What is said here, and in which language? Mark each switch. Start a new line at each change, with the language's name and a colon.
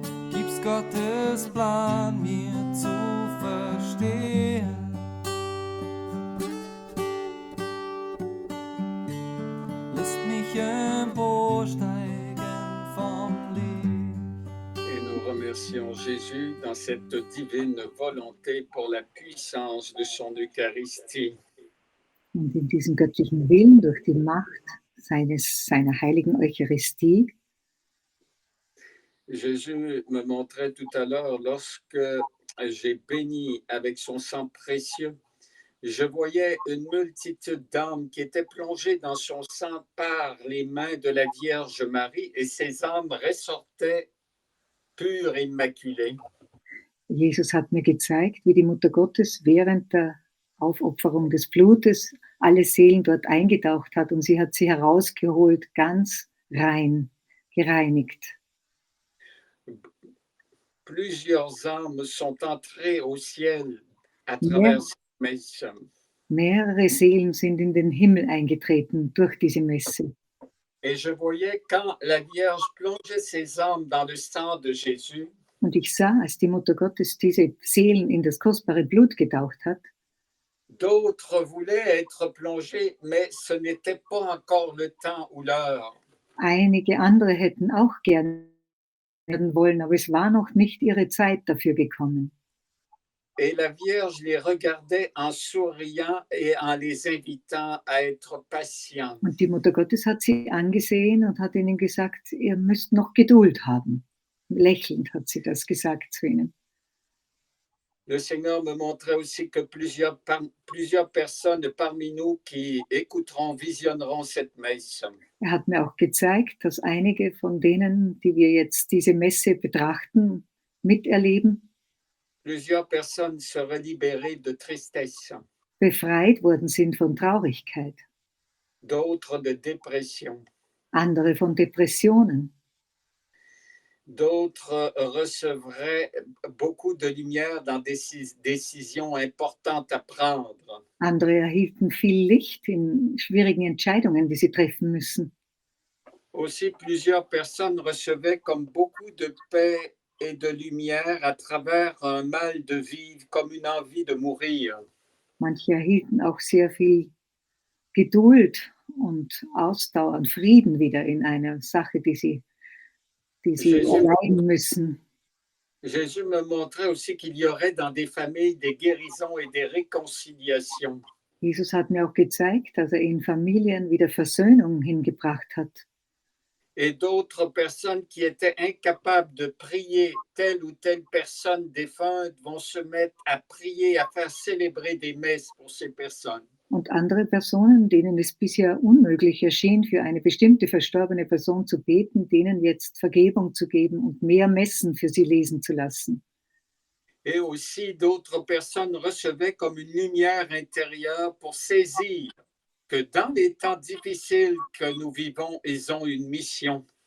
German: Gibst Gottes Plan mir zu verstehen. Lässt mich emporsteigen vom Licht.
French: Et nous remercions Jésus dans cette divine volonté pour la puissance de son Eucharistie.
German: Und in diesem göttlichen Willen, durch die Macht seiner heiligen Eucharistie,
French: Jésus me montrait tout à l'heure, lorsque j'ai béni avec son sang précieux, je voyais une multitude d'âmes qui étaient plongées dans son sang par les mains de la Vierge Marie, et ces âmes ressortaient pures et immaculées.
German: Jesus hat mir gezeigt, wie die Mutter Gottes während der Aufopferung des Blutes alle Seelen dort eingetaucht hat, und sie hat sie herausgeholt, ganz rein, gereinigt.
French: Plusieurs âmes sont entrées au ciel à
German: Mehr,
French: travers cette messe.
German: mehrere Seelen sind in den Himmel eingetreten durch diese Messe.
French: Et je voyais quand la Vierge plongeait ses âmes dans le sang de Jésus,
German: Und ich sah, als die Mutter Gottes diese Seelen in das kostbare Blut getaucht hat,
French: d'autres voulaient être plongés, mais ce n'était pas encore le temps ou l'heure.
German: einige andere hätten auch gerne werden wollen, aber es war noch nicht ihre Zeit dafür gekommen.
French: Et la Vierge les regardait en souriant et en les invitant à être patients.
German: Und die Mutter Gottes hat sie angesehen und hat ihnen gesagt, ihr müsst noch Geduld haben. Lächelnd hat sie das gesagt zu ihnen.
French: Le Seigneur me montrait aussi que plusieurs personnes parmi nous qui écouteront, visionneront cette messe.
German: Hat mir auch gezeigt, dass einige von denen, die wir jetzt diese Messe betrachten, miterleben,
French: Plusieurs personnes seraient libérées de tristesse,
German: befreit worden sind von Traurigkeit,
French: d'autres de dépression,
German: andere von Depressionen,
French: d'autres recevraient beaucoup de lumière dans des décisions importantes à prendre.
German: andere erhielten viel Licht in schwierigen Entscheidungen, die sie treffen müssen.
French: Aussi, plusieurs personnes recevaient comme beaucoup de paix et de lumière à travers un mal de vivre, comme une envie de mourir.
German: Manche erhielten auch sehr viel Geduld und Ausdauer und Frieden wieder in einer Sache, die sie erleiden müssen.
French: Jésus me montrait aussi qu'il y aurait dans des familles des guérisons et des réconciliations.
German: Jesus hat mir auch gezeigt, dass er in Familien wieder Versöhnung hingebracht hat.
French: Et d'autres personnes qui étaient incapables de prier telle ou telle personne défunte vont se mettre à prier, à faire célébrer des messes pour ces personnes.
German: Und andere Personen, denen es bisher unmöglich erschien, für eine bestimmte verstorbene Person zu beten, denen jetzt Vergebung zu geben und mehr Messen für sie lesen zu lassen.
French: Et aussi d'autres personnes recevaient comme une lumière intérieure pour saisir que dans les temps difficiles que nous vivons, ils ont une mission.